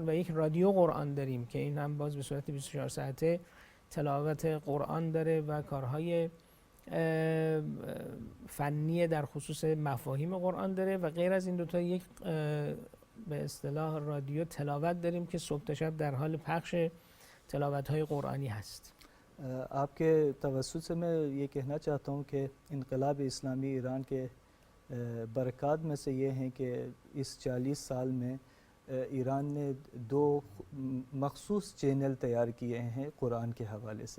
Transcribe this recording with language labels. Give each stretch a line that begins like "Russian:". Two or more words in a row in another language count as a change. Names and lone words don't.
Persian: و یک رادیو قرآن داریم که این هم باز به صورت 24 ساعته تلاوت قرآن داره و کارهای فنی در خصوص مفاهیم قرآن داره. و غیر از این دوتا یک به اصطلاح رادیو تلاوت داریم که صبح تا شب در حال پخش تلاوت های قرآنی هست.
Urdu: آپ کے توسط سے میں یہ کہنا چاہتا ہوں کہ انقلاب اسلامی ایران کے برکات میں سے یہ ہیں کہ اس 40 سال میں ایران نے 2 مخصوص چینل تیار کیے ہیں قرآن کے حوالے سے.